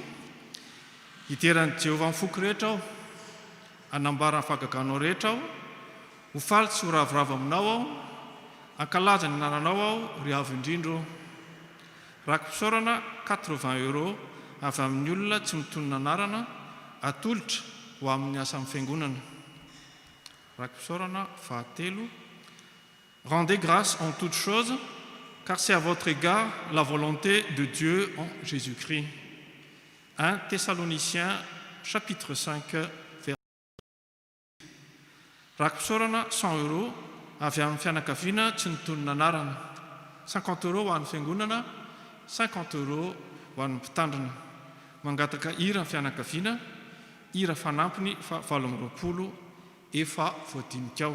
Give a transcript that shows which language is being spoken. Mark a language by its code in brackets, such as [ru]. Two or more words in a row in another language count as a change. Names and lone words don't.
[mg] Iteran'i Jehovah mifoky rehetra aho, anambara ny fahagaganao rehetra aho, ho faly tsy ho ravoravo aminao aho, ankalaza ny anananao aho ry avo indrindro. Rakim-pisaorana 80 € avy amin'ny olona tsy mitonona anarana, atolotra ho amin'ny asa amin'ny fiangonana. Rakim-pisaorana fahatelo, [fr] rendez grâce en toutes choses, car c'est à votre égard la volonté de Dieu en Jésus-Christ. 1 Thessaloniciens chapitre 5 verset. [mg] Rakim-pisaorana 100 € avy amin'ny fianakaviana tsy nitonona anarana, 50 € ho an'ny fiangonana, 50 € ho an'ny mpitandrina. Mangataka hira ny fianakaviana, hira fanampiny fa 720 efa voadinika.